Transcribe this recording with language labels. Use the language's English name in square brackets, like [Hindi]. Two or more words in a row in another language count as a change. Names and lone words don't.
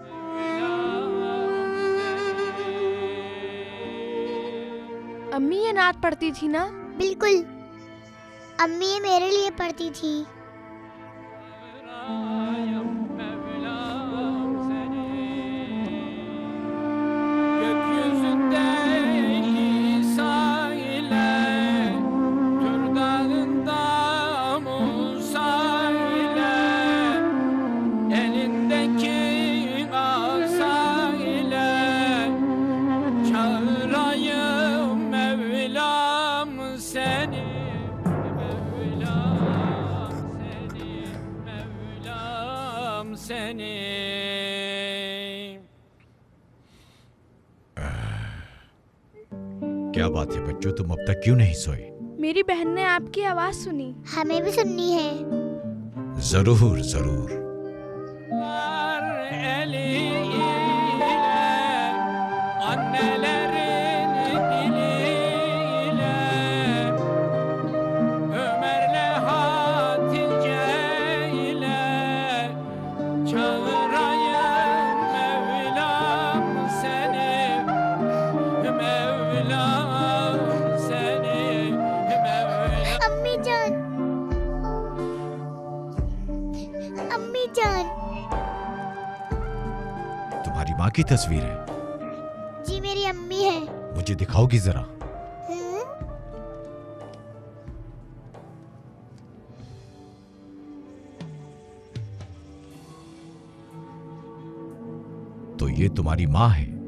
[Hindi] अम्मी ये नात पढ़ती थी ना? बिल्कुल, अम्मी ये मेरे लिए पढ़ती थी। [Turkish] Gökyüzündeki sahile, Tur Dağı'nda Musa ile, elindeki asa ile, çağırayım Mevlam seni, Mevlam seni, Mevlam seni. [Hindi] क्या बात है बच्चों, तुम अब तक क्यों नहीं सोए? मेरी बहन ने आपकी आवाज सुनी। हमें भी सुननी है। जरूर जरूर। [Turkish] Eliyle annelerin diliyle Ömer'le Hatice ile çağırayım Mevlam seni, Mevlam seni, Mevlam. [Hindi] अम्मी जान, अम्मी जान। तुम्हारी माँ की तस्वीर है, जी मेरी अम्मी है। मुझे दिखाओगी जरा? तो ये तुम्हारी माँ है?